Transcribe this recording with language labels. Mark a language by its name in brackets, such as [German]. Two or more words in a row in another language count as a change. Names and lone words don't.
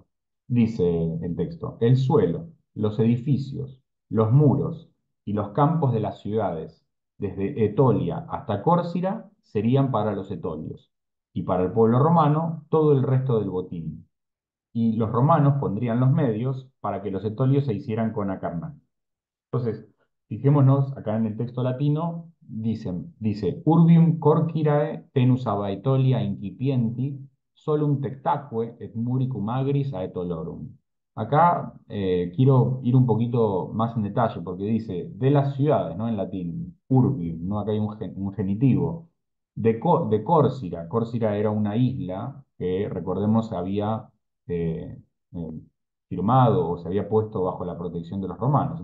[Spanish] Dice el texto, el suelo, los edificios, los muros y los campos de las ciudades, desde Etolia hasta Córcira, serían para los etolios, y para el pueblo romano todo el resto del botín, y los romanos pondrían los medios para que los etolios se hicieran con Acarnania. Entonces, fijémonos acá en el texto latino, dice, [Latin] Urbium corcirae tenus abaetolia incipienti, solum tectaque et muricum agris aetolorum. [Spanish] Acá quiero ir un poquito más en detalle, porque dice de las ciudades, ¿no? En latín, urbium, ¿no? Acá hay un genitivo. De Córcira, Córcira era una isla que, recordemos, había eh, eh, firmado o se había puesto bajo la protección de los romanos.